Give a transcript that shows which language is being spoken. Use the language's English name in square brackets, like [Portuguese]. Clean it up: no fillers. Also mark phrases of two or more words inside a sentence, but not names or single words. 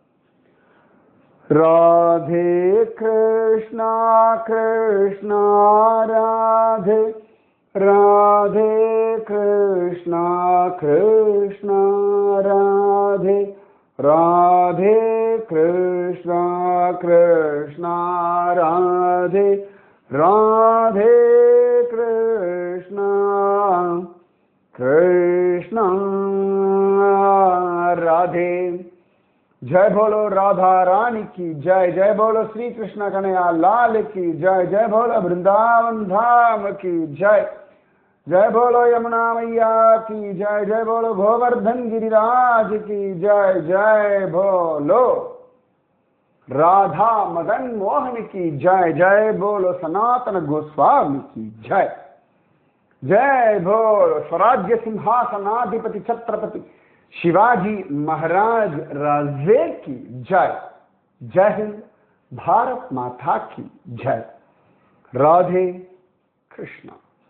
[Hindi] ராதே கிருஷ்ணா கிருஷ்ணா ராதே ராதே கிருஷ்ணா கிருஷ்ணா ராதே ராதே கிருஷ்ணா கிருஷ்ணா ராதே ராதே கிருஷ்ணா கிருஷ்ணா राधे. जय बोलो राधा रानी की जय. जय बोलो श्री कृष्ण कन्हैया लाल की जय. जय बोलो वृंदावन धाम की जय. जय बोलो यमुना मैया की जय. जय बोलो गोवर्धन गिरिराज की जय. जय बोलो राधा मदन मोहन की जय. जय बोलो सनातन गोस्वामी की जय. जय बोलो स्वराज्य सिंहासनाधिपति छत्रपति शिवाजी महाराज राजे की जय. जय हिंद. भारत माता की जय. राधे कृष्णा.